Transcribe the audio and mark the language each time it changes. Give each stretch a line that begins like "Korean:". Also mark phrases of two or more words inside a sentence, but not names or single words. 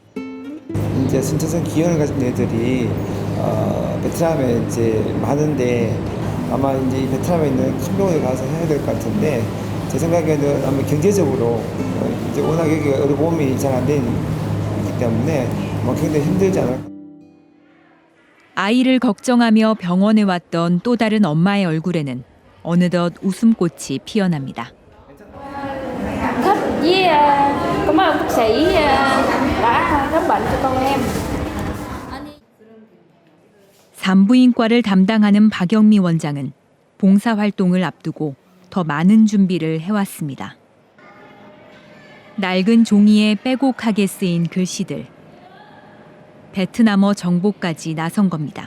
Korean: 이제 선천성 기형을 가진 애들이 베트남에 이제 많은데 아마 이제 이 베트남에 있는 큰 병원에 가서 해야 될 것 같은데 제 생각에는 아마 경제적으로 이제 워낙 여기 의료보험이 잘 안 되기 때문에 굉장히 힘들지 않을까. 아이를 걱정하며 병원에 왔던 또 다른 엄마의 얼굴에는 어느덧 웃음꽃이 피어납니다.
Vietnamese: Thích với cảm ơn bác sĩ đã khám bệnh cho con em.
Korean: 산부인과를 담당하는 박영미 원장은 봉사활동을 앞두고 더 많은 준비를 해왔습니다. 낡은 종이에 빼곡하게 쓰인 글씨들. 베트남어 정보까지 나선 겁니다.